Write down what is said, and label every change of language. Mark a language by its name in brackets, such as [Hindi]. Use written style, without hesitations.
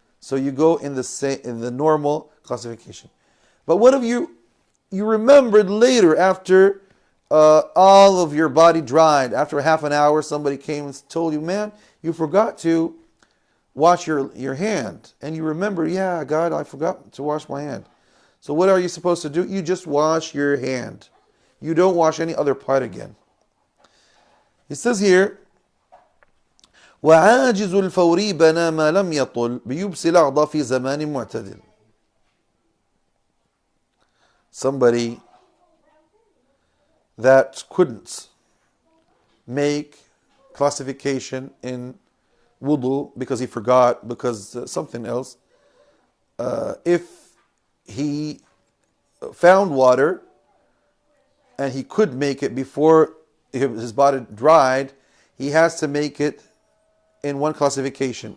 [English] So you go in the normal classification. But what if you remembered later after all of your body dried? After half an hour, somebody came and told you, man, you forgot to wash your hand. And you remember, yeah, God, I forgot to wash my hand. So what are you supposed to do? You just wash your hand. You don't wash any other part again. It says here, [Arabic] وعاجز الفور بنا ما لم يطل بيبس الأعضى في زمان معتدل. [English] Somebody that couldn't make classification in wudu because he forgot, because something else, if he found water and he could make it before his body dried, he has to make it in one classification.